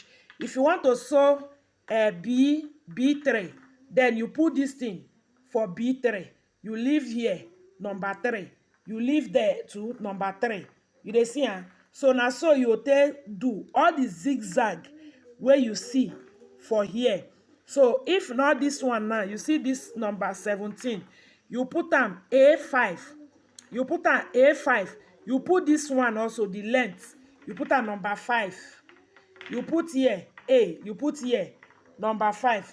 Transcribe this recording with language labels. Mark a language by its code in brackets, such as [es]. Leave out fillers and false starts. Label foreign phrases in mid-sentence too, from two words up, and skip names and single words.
[pcm] If you want to sew B3, then you put this thing for B3. You leave here number 3. You leave there to number 3. You dey see am? So na so you take do all the zigzag wey you see for here. So if not this one now, you see this number 17. You put am A5. You put am A5. You put this one also, the length. You put am number 5. You put here A. You put here number 5.